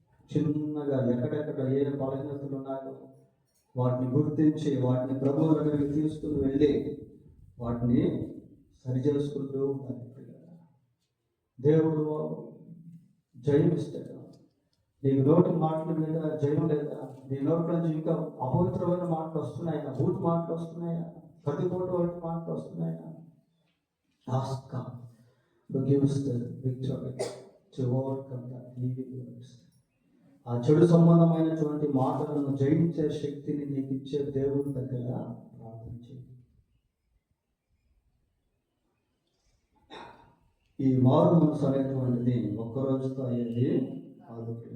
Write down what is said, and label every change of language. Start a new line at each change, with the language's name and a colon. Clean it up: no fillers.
Telugu: చిన్నగా ఎక్కడెక్కడ ఏ బలహీనతలు ఉన్నాయో వాటిని గుర్తించి వాటిని ప్రభువు దగ్గరికి తీసుకుని వెళ్ళి వాటిని సరిచేసుకుంటూ దేవుడు జయం ఇస్తాడు. నీకు నోటి మాటల మీద జయం లేదా? నీ నోటి నుంచి ఇంకా అపవిత్రమైన మాటలు వస్తున్నాయా? బూత్ మాటలు వస్తున్నాయా? కత్తిపోటు వంటి మాటలు వస్తున్నాయా?
English: Ask God to give us the victory to overcome the evil words.
Telugu: ఆ చెడు సంబంధమైనటువంటి మాటలను జయించే శక్తిని నీకు ఇచ్చే దేవుని దగ్గర ప్రార్థించి. ఈ మారు మనసు అనేటువంటిది ఒక్కరోజుతో అయ్యేది కాదు.